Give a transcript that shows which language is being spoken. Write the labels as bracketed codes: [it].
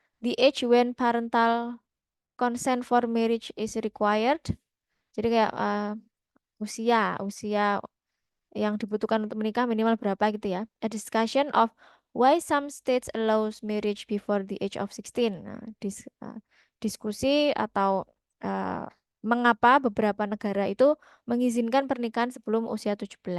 [en] The age when parental consent for marriage is required. [id] Jadi kayak usia yang dibutuhkan untuk menikah minimal berapa gitu ya. [en] A discussion of why some states allows marriage before the age of 16. [id] Nah, diskusi atau uh, mengapa beberapa negara itu mengizinkan pernikahan sebelum usia 17.